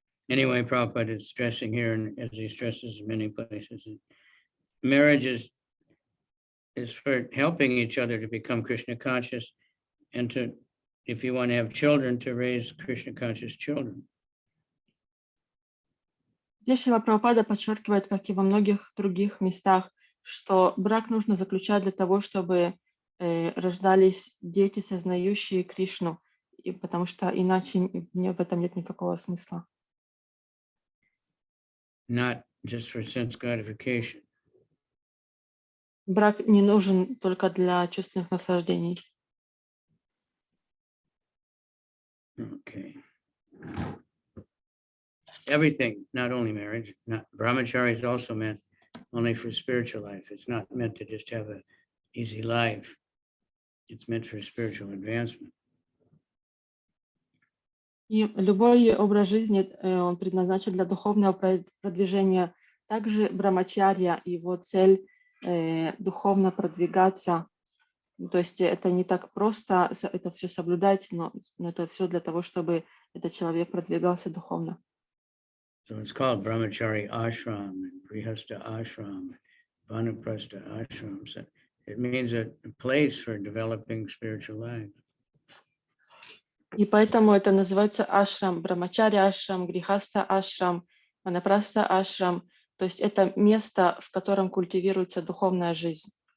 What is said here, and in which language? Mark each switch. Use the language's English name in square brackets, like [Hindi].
[English] Anyway, Prabhupada is stressing here, and as he stresses in many places, marriage is for helping each other to become Krishna conscious, and to, if you want to have children, to raise Krishna conscious children. [Russian] Здесь Шрила Прабхупада подчеркивает, как и во многих других местах, что брак нужно заключать для того, чтобы рождались дети, сознающие Кришну, и потому что иначе в этом нет никакого смысла. [English] Not just for sense gratification. [Russian] Брак не нужен только для чувственных наслаждений. [English] Okay. Everything, not only marriage, not brahmachari is also meant only for spiritual life. It's not meant to just have an easy life. It's meant for spiritual advancement. [Russian] И любой образ жизни, он предназначен для духовного продвижения. Также брамачарья, его цель духовно продвигаться. То есть это не так просто это все соблюдать, но это все для того, чтобы этот человек продвигался духовно. [English] So it's called brahmachari ashram and grihastha ashram, vanaprastha ashram. So it means a place for developing spiritual life. [Russian] И поэтому это называется ашрам, брамачари ашрам, грихаста ашрам, ванапраста ашрам. То есть это место, в котором культивируется духовная жизнь.